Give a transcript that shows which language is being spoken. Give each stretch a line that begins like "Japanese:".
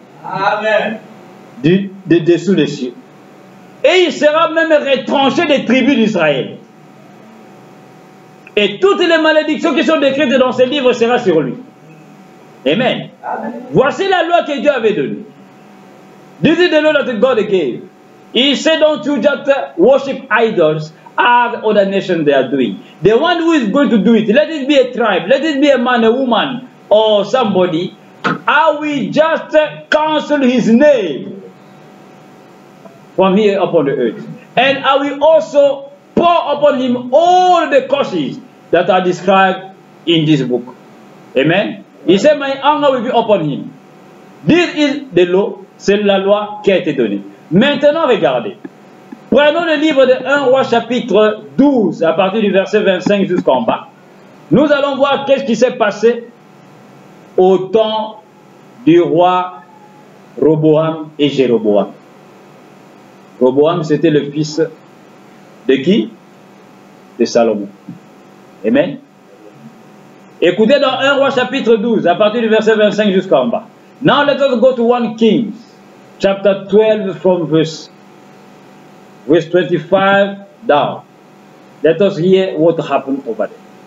French: Amen. De dessous les cieux. Et il sera même retranché des tribus d'Israël. Et toutes les malédictions qui sont décrites dans ce livre seront sur lui. Amen. Amen. Voici la loi que Dieu avait donnée.
English: This is the law that God gave. He said, don't you just worship idols as other nations they are doing. The one who is going to do it, let it be a tribe, let it be a man, a woman, or somebody, I will just cancel his name from here upon the earth. And I will also pour upon him all the curses that are described in this book. Amen. He said, my anger will be upon him. This is the law.
French: C'est la loi qui a été donnée. Maintenant, regardez. Prenons le livre de 1 Roi chapitre 12, à partir du verset 25 jusqu'en bas. Nous allons voir qu'est-ce qui s'est passé au temps du roi Roboam et Jéroboam. Roboam, c'était le fils de qui? De Salomon. Amen. Écoutez dans 1 Roi chapitre 12, à partir du verset 25 jusqu'en bas.
English: Now let us go to 1 Kings, chapter 12 from verse 25 down. Let us hear what happened over there.